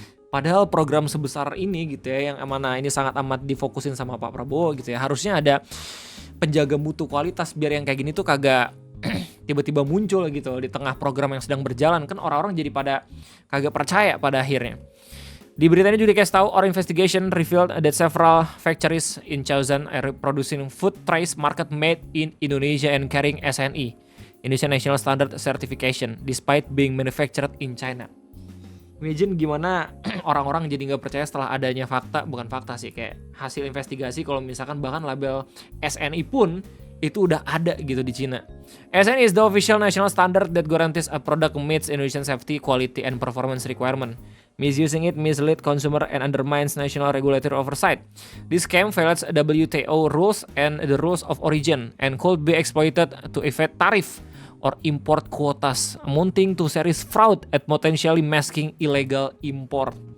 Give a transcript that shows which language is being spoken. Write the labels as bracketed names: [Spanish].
[Indonesian] Padahal program sebesar ini gitu ya, yang mana ini sangat amat difokusin sama Pak Prabowo gitu ya, harusnya ada penjaga mutu kualitas biar yang kayak gini tuh kagak tiba-tiba muncul gitu di tengah program yang sedang berjalan. Kan orang-orang jadi pada kagak percaya pada akhirnya. Di berita ini juga dikasih tahu, [English] our investigation revealed that several factories in Chaozan are producing food trays market made in Indonesia and carrying SNI, Indonesian National Standard Certification, despite being manufactured in China. [Indonesian] Imagine gimana orang-orang jadi nggak percaya setelah adanya bukan fakta sih, kayak hasil investigasi kalau misalkan bahkan label SNI pun itu udah ada gitu di Cina. [English] SNI is the official national standard that guarantees a product meets Indonesian safety, quality, and performance requirement. Misusing it misleads consumer and undermines national regulatory oversight. This scam violates WTO rules and the rules of origin and could be exploited to evade tariff or import quotas, amounting to serious fraud and potentially masking illegal import.